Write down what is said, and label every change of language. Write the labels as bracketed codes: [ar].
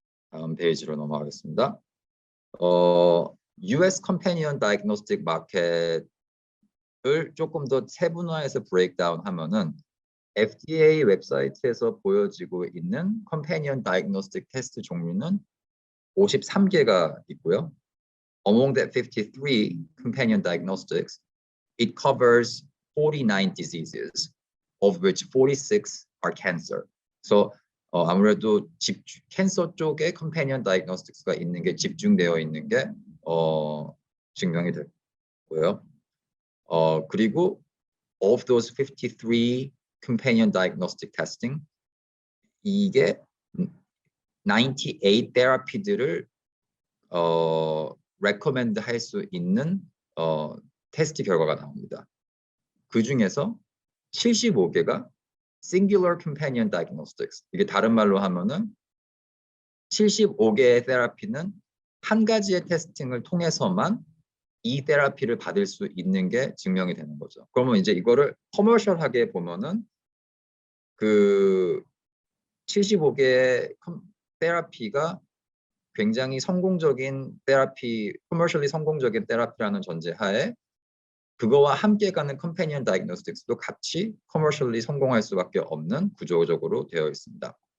[ko] 다음 페이지로 넘어가겠습니다. [en] US companion diagnostic market [ko] 을 조금 더 세분화해서 브레이크다운 하면은 FDA 웹사이트에서 보여지고 있는 companion diagnostic 테스트 종류는 53개가 있고요. [en] Among that 53 companion diagnostics, it covers 49 diseases, of which 46 are cancer. [ko] So 아무래도 캔서 쪽에 companion diagnostics가 있는 게 집중되어 있는 게 증명이 됐고요. 그리고 [en] of those 53 companion diagnostic testing, [ko] 이게 98 테라피들을 recommend 할 수 있는 테스트 결과가 나옵니다. 그 중에서 75개가 singular companion diagnostics. 이게 다른 말로 하면은 75개의 테라피는 한 가지의 테스팅을 통해서만 이 테라피를 받을 수 있는 게 증명이 되는 거죠. 그러면 이제 이거를 커머셜하게 보면은 그 75개의 테라피가 굉장히 성공적인 테라피, 커머셜리 성공적인 테라피라는 전제하에 그거와 함께 가는 컴패니언 다이그노스틱스도 같이 커머셜리 성공할 수밖에 없는 구조적으로 되어 있습니다.